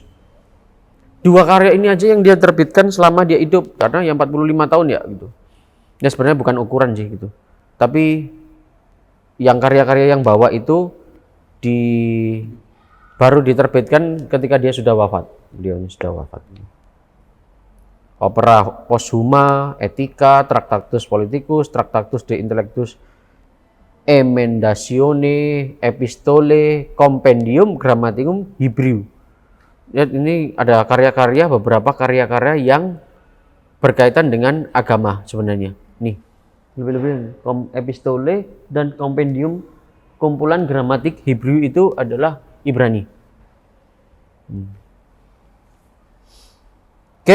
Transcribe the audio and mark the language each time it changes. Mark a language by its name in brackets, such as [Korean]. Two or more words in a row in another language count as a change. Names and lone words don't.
[Indonesian] 2 karya ini aja yang dia terbitkan selama dia hidup, karena yang 45 tahun ya gitu. Ya sebenarnya bukan ukuran sih gitu. Tapi yang karya-karya yang bawah itu baru diterbitkan ketika dia sudah wafat. Dia sudah wafat. Opera Posthuma, Etika, Tractatus Politicus, Tractatus De Intellectus Emendatione, Epistole, Compendium Grammaticum Hebrew. Lihat, ini ada karya-karya, beberapa karya-karya yang berkaitan dengan agama sebenarnya. Nih, lebih-lebih Epistole dan Compendium, kumpulan gramatik Hebrew itu adalah Ibrani. Oke.